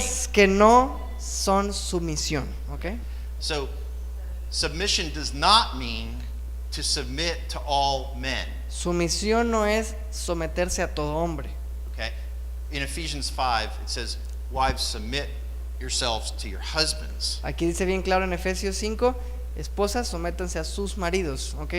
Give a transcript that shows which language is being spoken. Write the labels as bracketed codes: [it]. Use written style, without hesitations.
[es] cosas que no son sumisión, ¿ok? [en] mean. So submission does not mean to submit to all men. [es] Sumisión no es someterse a todo hombre. [en] Okay? In Ephesians 5, it says, "Wives, submit yourselves to your husbands." [es] Aquí dice bien claro en Efesios 5, esposas, sométanse a sus maridos, ¿ok?